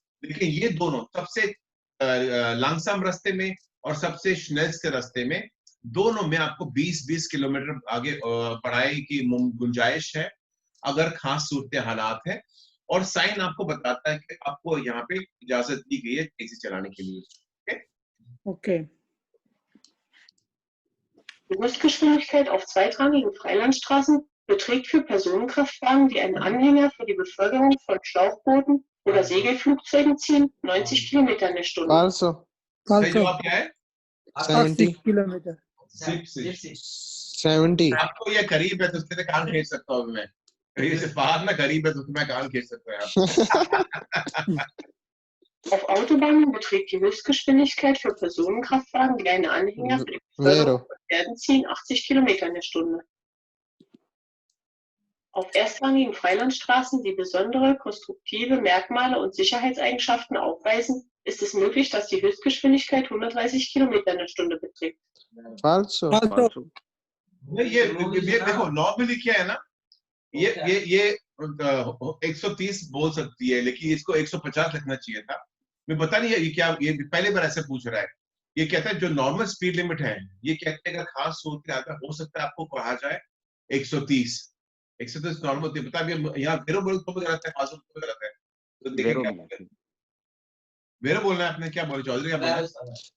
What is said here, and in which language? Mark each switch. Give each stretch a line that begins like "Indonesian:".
Hindi: लेकिन ये दोनों सबसे लंगसम रास्ते में और सबसे स्नेल्स रास्ते में, दोनों में आपको 20-20 किलोमीटर आगे बढ़ाई की गुंजाइश है अगर खास सूरत हालात है, और साइन आपको बताता है कि आपको यहाँ पे इजाजत दी गई है तेजी चलाने के लिए। Okay.
German: Die Höchstgeschwindigkeit auf zweitrangigen Freilandstraßen beträgt für Personenkraftwagen, die einen Anhänger für die Beförderung von Schlauchbooten oder Segelflugzeugen ziehen, 90 Kilometer in der Stunde. Also
Hindi: सही जवाब क्या है? 80 किलोमीटर। 70। आपको ये करीब है तो उसके लिए कान खींच सकता हूँ मैं, कहीं से बाहर ना करीब है तो मैं कान खींच सकता हूँ।
German: Auf Autobahnen beträgt die Höchstgeschwindigkeit für Personenkraftwagen, die einen Anhänger für die Beförderung von Pferden ziehen, 80 Kilometer in der Stunde. Auf erstrangigen Freilandstraßen, die besondere konstruktive Merkmale und Sicherheitseigenschaften aufweisen, ist es möglich, dass die Höchstgeschwindigkeit 130 Kilometer in der Stunde beträgt.
Italian: Falso।
Hindi: ये देखो normally क्या है ना, ये 130 बोल सकती है, लेकिन इसको 150 लिखना चाहिए था। मैं पता नहीं ये क्या, ये पहले बार ऐसे पूछ रहा है। ये कहता है जो नॉर्मल स्पीड लिमिट है, ये कहते हैं अगर खास सूरत आता है हो सकता है आपको कहा जाए 130 नॉर्मल होती है। बता अभी यहाँ वेरो बोल तो गलत है, खास तो गलत है, तो देखिए वेरो बोलना है आपने, क्या बोले चौधरी क्या बोला?